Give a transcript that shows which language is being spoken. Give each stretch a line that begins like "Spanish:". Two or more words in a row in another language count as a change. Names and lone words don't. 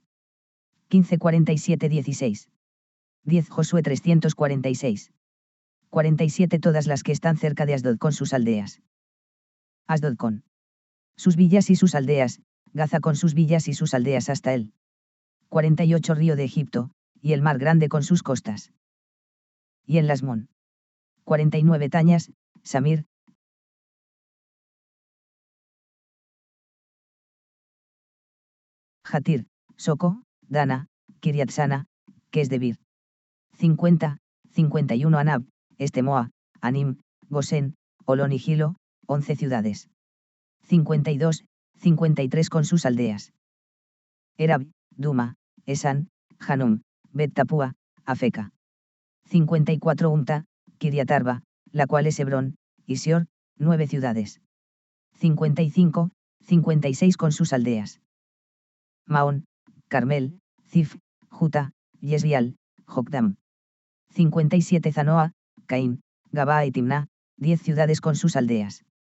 Spanish: 15, 47, 16. 10 Josué 346. 47 todas las que están cerca de Asdod con sus aldeas. Asdod con sus villas y sus aldeas, Gaza con sus villas y sus aldeas hasta el 48 río de Egipto, y el mar grande con sus costas. Y en Lasmón. 49 Tañas, Samir. Jatir, Soco, Dana, Kiriatsana, que es Debir. 50, 51 Anab, Estemoa, Anim, Gosén, Olón y Gilo, 11 ciudades. 52, 53 con sus aldeas. Erab, Duma, Esan, Hanum, Bet-Tapúa, Afeca. 54 Umta, Kiriatarba, la cual es Hebrón, y Sior, 9 ciudades. 55, 56 con sus aldeas. Maón, Carmel, Zif, Juta, Yesbial, Jokdam. 57 Zanoa, Caín, Gabaa y Timná, 10 ciudades con sus aldeas.